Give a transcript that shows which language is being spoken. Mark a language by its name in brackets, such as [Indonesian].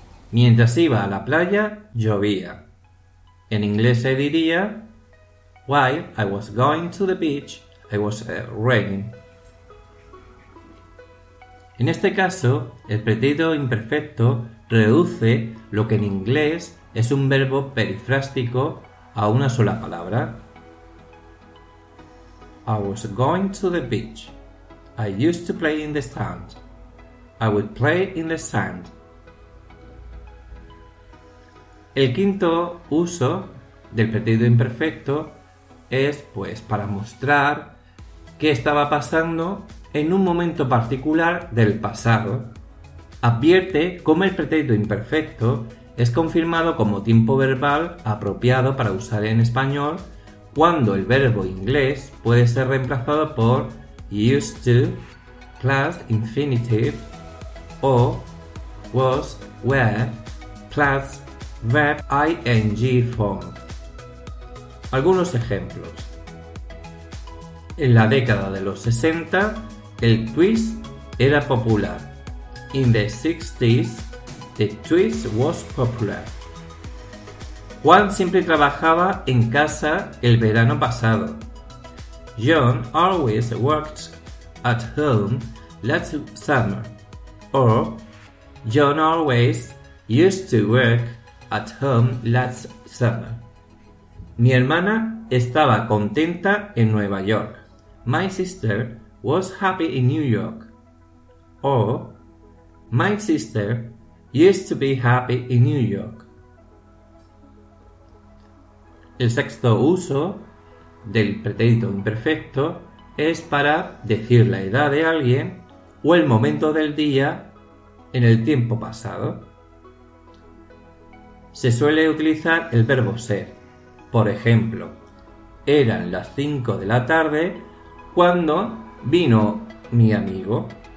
[Spanish] Mientras iba a la playa, llovía. En inglés se diría: [English] While I was going to the beach, it was raining. [Spanish] En este caso, el pretérito imperfecto reduce lo que en inglés es un verbo perifrástico a una sola palabra. [English] I was going to the beach. I used to play in the sand. I would play in the sand. [Spanish] El quinto uso del pretérito imperfecto es, pues, para mostrar qué estaba pasando en un momento particular del pasado. Advierte cómo el pretérito imperfecto es confirmado como tiempo verbal apropiado para usar en español cuando el verbo inglés puede ser reemplazado por used to plus infinitive o was were plus verb ing form. Algunos ejemplos. En la década de los 60, el twist era popular. [English] In the 60s, the twist was popular. [Spanish] Juan siempre trabajaba en casa el verano pasado. [English] John always worked at home last summer. Or, John always used to work at home last summer. [Spanish] Mi hermana estaba contenta en Nueva York. [English] My sister was happy in New York. Or, my sister used to be happy in New York. [Spanish] El sexto uso del pretérito imperfecto es para decir la edad de alguien o el momento del día en el tiempo pasado. Se suele utilizar el verbo ser. Por ejemplo, eran las 5 de la tarde cuando vino mi amigo.